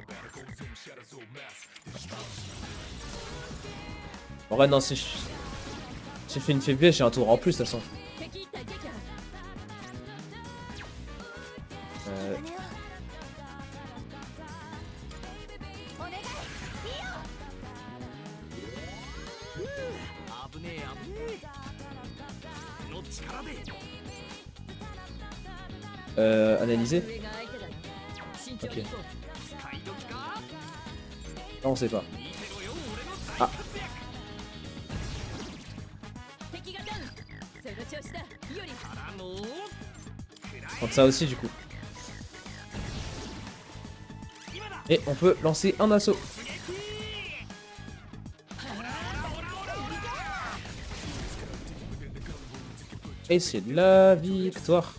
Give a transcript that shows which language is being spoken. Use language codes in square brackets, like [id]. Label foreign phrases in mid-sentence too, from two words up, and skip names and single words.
[fr] En vrai, non, si j'ai fait une faiblesse, j'ai un tour en plus, de toute façon. [ja] お願い危ねえ危ねえの力で [fr] Analyser. Ok. [ja] 使い時か [fr] Non, on sait pas. [ja] 見てろよ俺の大活躍敵がダウンその調子だよりからの [fr] Donc ça aussi, du coup. Et on peut lancer un assaut. Et c'est la victoire.